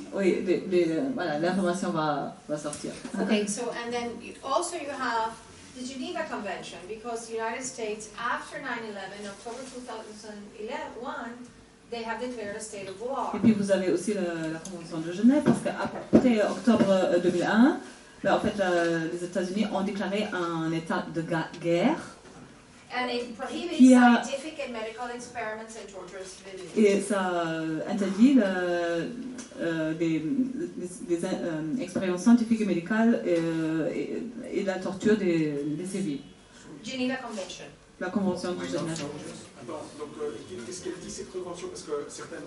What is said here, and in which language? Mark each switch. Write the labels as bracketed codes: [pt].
[fr] Oui, voilà, l'information va sortir. [en] Okay, so and then also you have the Geneva Convention, because the United States after 9/11, October 2001, they have declared a state of war. [fr] Et puis vous avez aussi la Convention de Genève, parce qu'après octobre 2001, en fait, les États-Unis ont déclaré un état de guerre. [en] And it prohibits scientific and medical experiments and torture of civilians. [fr] Et ça interdit des expériences scientifiques et médicales et la torture des civils. [en] Geneva Convention. [fr] La Convention de Genève. Attends, donc qu'est-ce qu'elle dit cette convention? Parce que certaines...